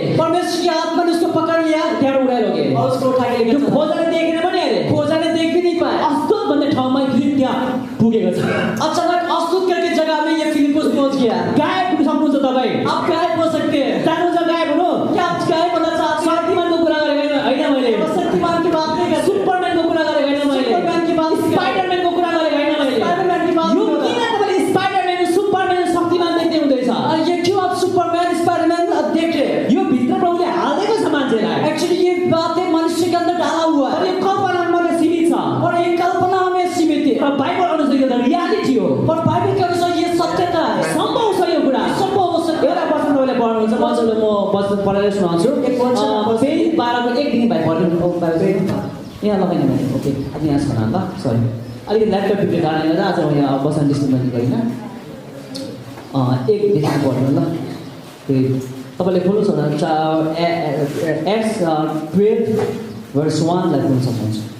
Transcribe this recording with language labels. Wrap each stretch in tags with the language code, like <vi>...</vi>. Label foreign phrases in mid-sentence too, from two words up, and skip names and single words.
<hi>परमेश्वर की आत्मा ने उसको पकड़ लिया</hi> <ne>त्यहाँबाट उडाएर लगे</ne> <hi>और उसको उठा के</hi> <ne>त्यो</ne> <hi>लेकर चला।</hi> <ne>खोजाले देखेन पनि अरे</ne> <hi>खोजा ने देख भी नहीं पाया।</hi> <ne>अस्दोत भन्ने ठाउँमा फिलिप त्यहाँ पुगेको छ</ne> <hi>अचानक अस्तुत करके जगह में ये फिलिपुस पहुंच गया।</hi> <ne>गायब पुग्न सक्नुहुन्छ तपाईँ</ne> <hi>आप गायब हो सकते हैं।</hi> <ne>जानुहुन्छ गायब हुनु</ne> <hi>क्या आप गायब होना चाहते हैं?</hi> <ne>शक्तिमानको कुरा गरेको होइन मैले</ne> <hi>और शक्तिमान की बात नहीं करते।</hi> <ne>सुपरम्यानको कुरा गरेको होइन मैले</ne> <hi>सुपरमैन की बात नहीं करते।</hi> <ne>स्पाइडरम्यानको कुरा गरेको होइन मैले</ne> <hi>स्पाइडरमैन की बात</hi> <ne>यो</ne> <hi>नहीं</hi> <ne>किन</ne> <hi>करते।</hi> <ne>तपाईँले स्पाइडरम्यान सुपरम्यान शक्तिमान देख्दै हुँदैछ</ne> <hi>और ये क्यों आप सुपरमैन स्पाइडरमैन देख रहे हैं?</hi> <ne>यो भित्र प्रभुले हालिदिएको छ मान्छेलाई</ne> <hi>एक्चुअली ये बातें मनुष्य के अंदर डाला हुआ</hi> <ne>तर</ne> <hi>है</hi> <ne>यो कल्पनामा मात्रै सीमित छ</ne> <hi>और ये कल्पना में सीमित है।</hi> <ne>तर बाइबल अनुसार यो त रियालिटी हो</ne> <hi>और बाइबल के अनुसार ये सत्यता है।</hi> <ne>सम्भव छ यो कुरा</ne> <hi>संभव हो सकता</hi> <ne>एउटा वचन तपाईँले पढ्नुहुन्छ मजाले म वचन पढेर सुनाउँछु</ne> <hi>एक वचन</hi> <ne>फेरि 12 को 1 देखि भाइ पढ्नु यहाँ लगाएन मैले ओके अनि यहाँ छ न त सरी अलिकति ल्यापटप बिग्रेको कारणले गर्दा आज म यहाँ वचन डिस्ट्रिक्ट गर्ने होइन 1 देखि पढ्नु ल फेरि तपाईँले खोल्नु छ भने एक्स 12 verse 1 लाई खोल्न सक्नुहुन्छ</ne>